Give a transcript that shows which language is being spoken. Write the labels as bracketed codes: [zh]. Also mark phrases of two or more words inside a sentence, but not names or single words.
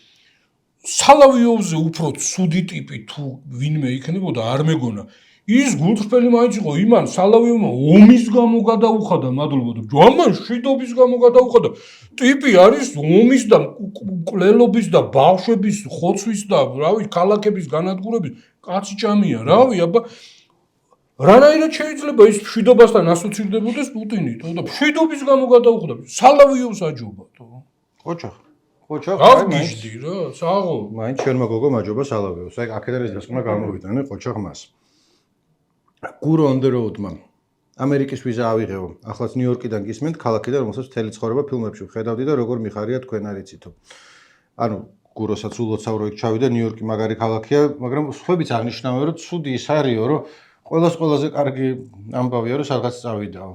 [ka] სალავიოვზე უფრო ცუდი ტიპი თუ ვინმე იქნებოდა არ მეგონა ის გულწრფელი მაინც იყო იმან სალავიოვმა ომის გამო გადაუხადა მადლობა და ამან შვიდობის გამო გადაუხადა ტიპი არის ომის და მკვლელობის და ბავშვების ხოცვის და რავი ქალაქების განადგურების კაცი ჭამია რავი აბა რანაირად შეიძლება ის შვიდობასთან ასოცირდებოდეს პუტინი და შვიდობის გამო გადაუხადა სალავიოვს აჯობა ყოჩახ გავგიჟდი რა საღო მაინც შენმა გოგო მაჯობა სალავიოვს აი აქედან ეს დასკვნა გამოვიტანე ყოჩახ მას გურო on the road-მა ამერიკის ვიზა ავიღეო. ახლაც ნიუ-იორკიდან გისმენთ ქალაქიდან, რომელსაც მთელი ცხოვრება ფილმებში ვხედავდი და როგორ მიხარია თქვენ არიცითო. ანუ გუროსაც ულოცავრო იქ ჩავიდა ნიუ-იორკი მაგარი ქალაქია, მაგრამ სხვებიც აღნიშნავენ რომ ცუდი ის არისო, რომ ყველაზე კარგი ამბავია რომ სადღაც წავიდაო.